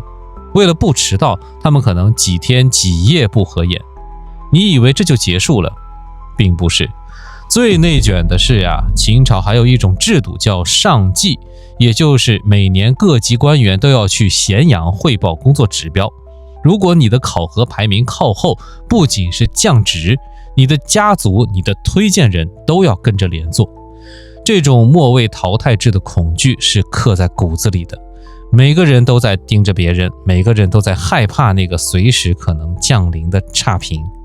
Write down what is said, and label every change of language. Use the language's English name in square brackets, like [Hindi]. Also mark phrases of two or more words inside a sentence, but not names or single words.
[Chinese] 為了不遲到，他們可能幾天幾夜不合眼。你以為這就結束了？並不是。最內卷的是呀，秦朝還有一種制度叫上計，也就是每年各級官員都要去咸陽匯報工作指標。如果你的考核排名靠後，不僅是降職，你的家族、你的推薦人都要跟着連坐。這種末位淘汰制的恐懼是刻在骨子裡的，每個人都在盯着別人，每個人都在害怕那個隨時可能降臨的差評。